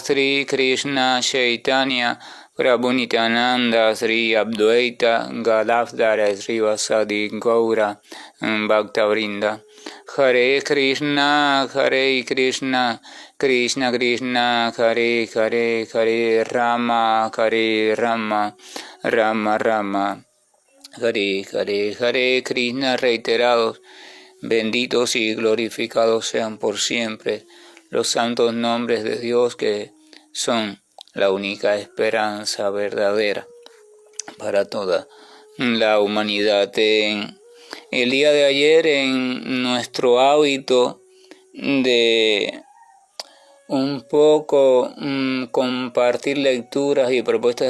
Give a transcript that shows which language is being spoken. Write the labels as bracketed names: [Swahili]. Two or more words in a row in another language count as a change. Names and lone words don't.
[Sanskrit] Sri Krishna Chaitanya Prabhu Nityananda Sri Advaita Gadadhara Sri Vasadi Gaura Bhaktavrinda Hare Krishna Krishna Krishna Hare Hare Hare Rama Rama Rama Hare Hare Hare Krishna reiterados. [Spanish] Benditos y glorificados sean por siempre los santos nombres de Dios, que son la única esperanza verdadera para toda la humanidad. El día de ayer, en nuestro hábito de un poco compartir lecturas y propuestas de